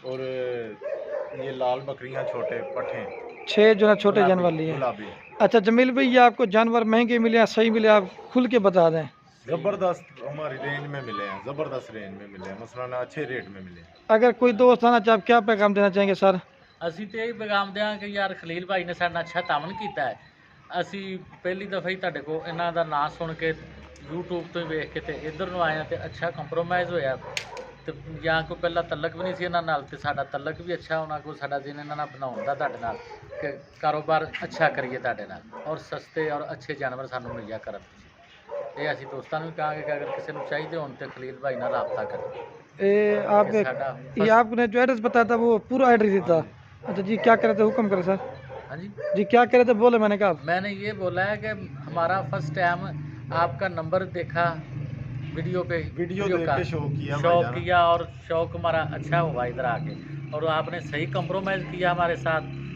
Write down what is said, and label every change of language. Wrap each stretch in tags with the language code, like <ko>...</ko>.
<hi>और ये लाल बकरियां छोटे पट्ठे 6 जो ना छोटे जानवर लिए हैं। गुलाबी। अच्छा जमील भैया, आपको जानवर महंगे मिले या सही मिले, आप खुल के बता दें। जबरदस्त हमारी रेंज में मिले हैं, जबरदस्त रेंज में मिले हैं, मसलन अच्छे रेट में मिले हैं। अगर कोई दोस्त आना चाहे, आप क्या पैगाम देना चाहेंगे सर?</hi> <pa>ਅਸੀਂ ਤੇ ਇਹ ਪੈਗਾਮ ਦਿਆਂ ਕਿ ਯਾਰ ਖਲੀਲ ਭਾਈ ਨੇ ਸਾਡੇ ਨਾਲ ਅੱਛਾ ਤਾਮਨ ਕੀਤਾ ਹੈ। ਅਸੀਂ ਪਹਿਲੀ ਦਫਾ ਹੀ ਤੁਹਾਡੇ ਕੋਲ ਇਹਨਾਂ ਦਾ ਨਾਂ ਸੁਣ ਕੇ YouTube ਤੋਂ ਹੀ ਵੇਖ ਕੇ ਤੇ ਇੱਧਰ ਨੂੰ ਆਏ ਹਾਂ ਤੇ ਅੱਛਾ ਕੰਪਰੋਮਾਈਜ਼ ਹੋਇਆ। ਤੇ ਜਾਂ ਕੋਈ ਪਹਿਲਾਂ ਤਲਕ ਵੀ ਨਹੀਂ ਸੀ ਇਹਨਾਂ ਨਾਲ, ਤੇ ਸਾਡਾ ਤਲਕ ਵੀ ਅੱਛਾ ਹੋਣਾ, ਕੋਈ ਸਾਡਾ ਦਿਨ ਇਹਨਾਂ ਨਾਲ ਬਣਾਉਣ ਦਾ ਤੁਹਾਡੇ ਨਾਲ ਕਿ ਕਾਰੋਬਾਰ ਅੱਛਾ ਕਰੀਏ ਤੁਹਾਡੇ ਨਾਲ ਔਰ ਸਸਤੇ ਔਰ ਅੱਛੇ ਜਾਨਵਰ ਸਾਨੂੰ ਮੁਹੱਈਆ ਕਰਨ। ਇਹ ਅਸੀਂ ਦੋਸਤਾਂ ਨੂੰ ਵੀ ਕਹਾਂਗੇ ਕਿ ਅਗਰ ਕਿਸੇ ਨੂੰ ਚਾਹੀਦੇ ਹੋਣ ਤੇ ਖਲੀਲ ਭਾਈ ਨਾਲ ਰਾਬਤਾ ਕरें।</pa> <hi>आपने जो एड्रेस बताया था वो पूरा एड्रेस ही था? अच्छा जी, क्या करे थे, हुक्म करे सर। हाँ जी क्या करे थे, बोले। मैंने कहा मैंने ये बोला है कि हमारा फर्स्ट टाइम आपका नंबर देखा वीडियो पे, वीडियो देख का के शौक किया और शौक हमारा अच्छा हुआ इधर आके, और आपने सही कंप्रोमाइज़ किया हमारे साथ।</hi>